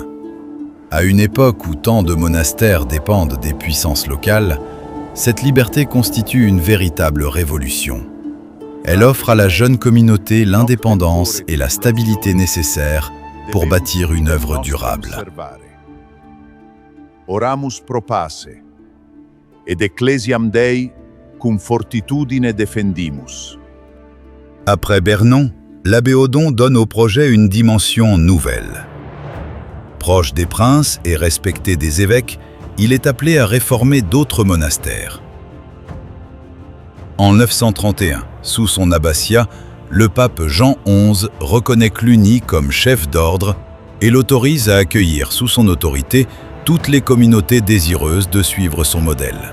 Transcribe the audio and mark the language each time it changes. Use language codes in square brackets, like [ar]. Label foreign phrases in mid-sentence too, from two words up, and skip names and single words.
[fr] À une époque où tant de monastères dépendent des puissances locales, cette liberté constitue une véritable révolution. Elle offre à la jeune communauté l'indépendance et la stabilité nécessaires pour bâtir une œuvre durable. [la] Oramus pro pace, ed ecclesiam Dei cum fortitudine defendimus. [fr] Après Bernon, l'abbé Odon donne au projet une dimension nouvelle. Proche des princes et respecté des évêques, il est appelé à réformer d'autres monastères. En 931, sous son abbatiat, le pape Jean XI reconnaît Cluny comme chef d'ordre et l'autorise à accueillir sous son autorité toutes les communautés désireuses de suivre son modèle.